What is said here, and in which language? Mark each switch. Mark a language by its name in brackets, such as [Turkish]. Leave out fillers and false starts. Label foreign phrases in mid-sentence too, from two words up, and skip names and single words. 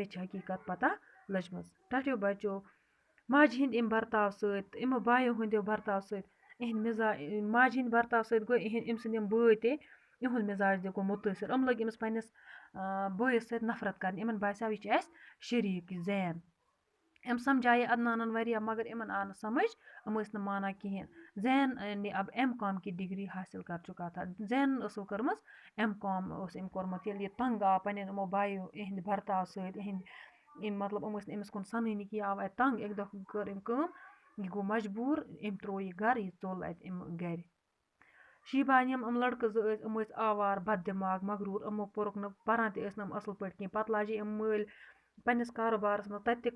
[Kashmiri] مےٚ چھِ حقیٖقت پتہ لٔجمٕژ ٹَٹھیو بچو ماجہِ ہِنٛدۍ اَمہِ برتاو سۭتۍ یِمو بایو ہٕنٛدیو برتاو سۭتۍ یِہِنٛدۍ ماجہِ ہِنٛدۍ برتاو سۭتۍ گوٚو أمۍ سٕنٛدۍ یِم بٲے تہِ یِہُنٛد مِزاج تہِ گوٚو مُتٲثر یِم لٔگۍ أمِس پنٛنِس بٲیِس سۭتۍ نفرت کرنہِ یِمن باسیو یہِ چھِ اَسہِ شریٖک یہِ زین أمۍ سمجھایے عدنانن واریاہ مگر یِمن آو نہٕ سمجھ یِم ٲسۍ نہٕ مانان کِہیٖنۍ [Urdu] زین نے اب M.Com کی ڈگری حٲصِل کر چُکا تھا [Kashmiri] زینن ٲسو کٔرمٕژ M.Com اوس أمۍ کوٚرمُت ییٚلہِ یہِ تنٛگ آو پنٛنٮ۪ن یِمو بایو یِہِنٛدِ برتاو سۭتۍ یِہِنٛدۍ مطلب یِم ٲسۍ نہٕ أمِس کُن سنٲنی کہِ یہِ آو اَتہِ تنٛگ اَکہِ دۄہ کٔر أمۍ کٲم یہِ گوٚو مجبوٗر أمۍ ترٛوو یہِ گرٕ یہِ ژوٚل اَتہِ أمۍ گرِ شیٖبان یِم لڑکہٕ زٕ ٲسۍ یِم ٲسۍ آوار بد دٮ۪ماغ مغروٗر یِمو پوٚرُکھ نہٕ پران تہِ ٲسۍ نہٕ یِم اصٕل پٲٹھۍ کینٛہہ پتہٕ لاجے یِم مٲلۍ پنٛنِس کاروبارس منٛز تتہِ تہِ